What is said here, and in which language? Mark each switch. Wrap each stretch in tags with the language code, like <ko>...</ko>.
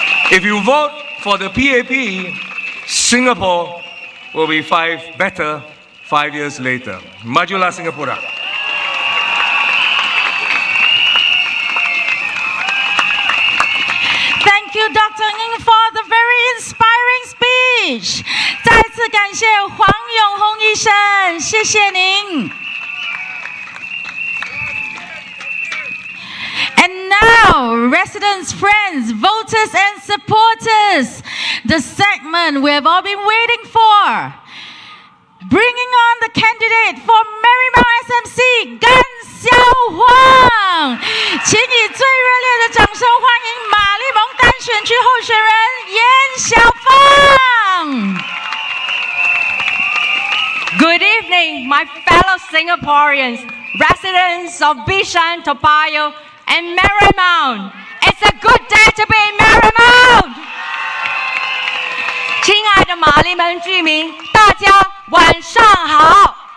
<en>If you vote for the PAP, Singapore will be better 5 years later. Majulah Singapura. Thank you, Dr. Ng, for the very inspiring speech.</en> <zh>再次感谢黄永红医生，谢谢您。</zh> <en>And now, residents, friends, voters and supporters, the segment we have all been waiting for. Bringing on the candidate for Marymount SMC, Gan Xiao Huang.</en> <zh>请以最热烈的掌声欢迎玛丽蒙单选区候选人严小凤。</zh> <en>Good evening, my fellow Singaporeans, residents of Bishan-Toa Payoh and Marymount. It's a good day to be in Marymount.</en> <zh>亲爱的玛丽门居民，大家晚上好。</zh>